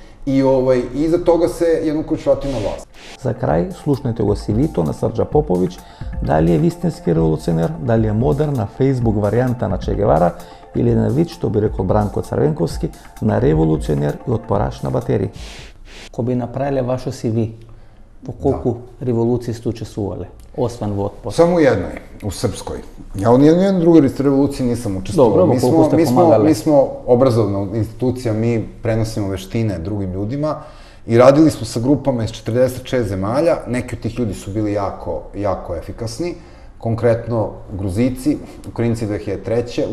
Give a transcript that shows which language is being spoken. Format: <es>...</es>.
<sr>I iza toga se Јануковиќ vratio na vlast.</sr> <mk>За крај, слушнете го CV-то на Срđа Поповиќ, дали е вистински револуционер, дали е модерна Facebook варијанта на Че Гевара или на вид, што би рекол Бранко Црвенковски, на револуционер и отпораш на батерии. Ко би направиле вашо CV, во колку револуции сте учествувале, освен во отпор?</mk> <sr>Само jednoj, u Srpskoj. Ja u nijednoj drugoj revoluciji nisam učestvovao. Dobro, koliko ste pomagali? Mi smo obrazovna institucija, mi prenosimo veštine drugim ljudima i radili smo sa grupama iz 46 zemalja. Neki od tih ljudi su bili jako efikasni. Konkretno Gruzici, Ukrajinci 2003.</sr>